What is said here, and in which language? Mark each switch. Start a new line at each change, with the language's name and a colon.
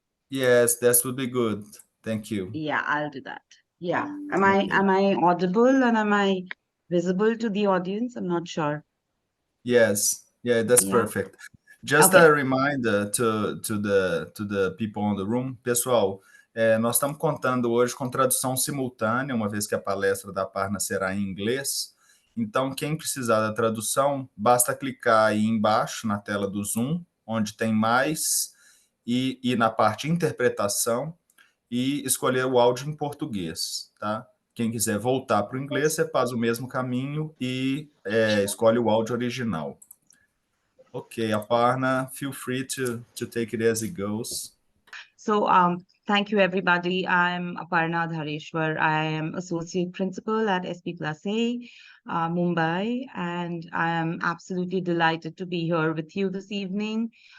English: Yes, that would be good. Thank you. Yeah, I'll do that. Yeah. Am I audible and am I visible to the audience? I'm not sure. Yes. Yeah, that's perfect. Just Okay. a reminder to the people on the room.
Portuguese: Pessoal, nós estamos contando hoje com tradução simultânea, uma vez que a palestra da Aparna será em inglês. Então, quem precisar da tradução, basta clicar aí embaixo na tela do Zoom, onde tem mais, e na parte interpretação, e escolher o áudio em português, tá? Quem quiser voltar para o inglês, você faz o mesmo caminho e escolhe o áudio original.
English: Okay, Aparna, feel free to take it as it goes. So, thank you, everybody. I'm Aparna Dharestwar. I am Associate Principal at SP+A, Mumbai, and I am absolutely delighted to be here with you this evening.